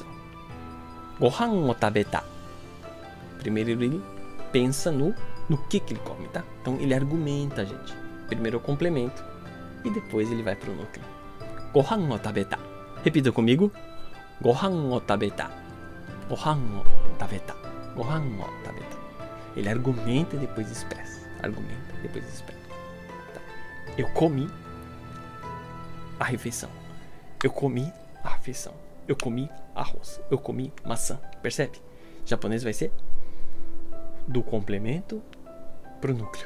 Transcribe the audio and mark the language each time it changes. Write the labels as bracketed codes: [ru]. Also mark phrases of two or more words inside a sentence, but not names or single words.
[ja] ご飯を食べた. [pt] Primeiro ele pensa no que ele come, tá? Então ele argumenta, gente. Primeiro o complemento e depois ele vai para o núcleo. [ja] ご飯を食べた. [pt] Repita comigo. [ja] ご飯を食べた. ご飯を食べた. ご飯を食べた. [pt] Ele argumenta e depois expressa. Argumenta e depois expressa. Tá. Eu comi a refeição. Eu comi a refeição. Eu comi arroz. Eu comi maçã. Percebe? O japonês vai ser do complemento para o núcleo.